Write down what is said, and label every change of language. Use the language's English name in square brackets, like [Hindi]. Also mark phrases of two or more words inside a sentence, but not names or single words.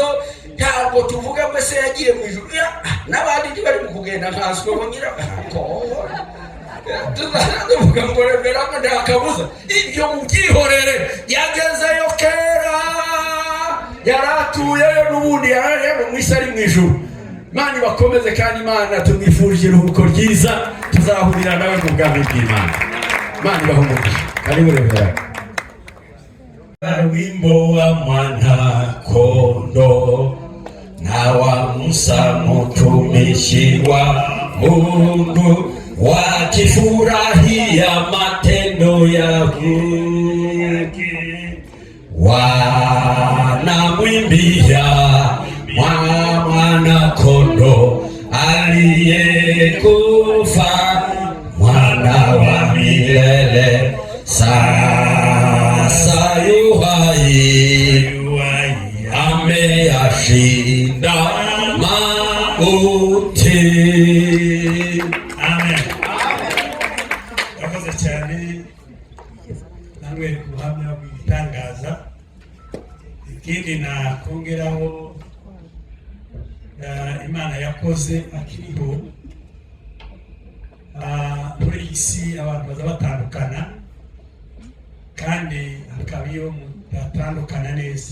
[Kinyarwanda] Ntabwo tuvuga mbese yagiye mu ijuru n'abandi ntibari mu kugenda nkaswe ngo nyira tuvuga ngo Revera nta kabuza ibyo mubyihorere yagezeyo kera yaratuyeyo n'ubundi yarari mu isi ari mu ijuru. Imana bakomeze kandi Imana tumwifurije iruhuko ryiza tuzahurira nawe mu bwami bw'Imana. Imana ibahumugishe kandi Revera. [Swahili] Wimbo wa mwana kondo na wa Musa mtumishi wa Mungu wakifurahia matendo yake wanamwimbia mwana kondo aliyekufa mwana wa milele sasa yuhai ameyashinda mauti. Amen. [Kinyarwanda] Akoze cyane namwe kuhamya bwitangaza. Ikindi nakongeraho Imana yakoze akiriho muri isi abantu baza batandukana kandi akaba iyo mutatandukana neza.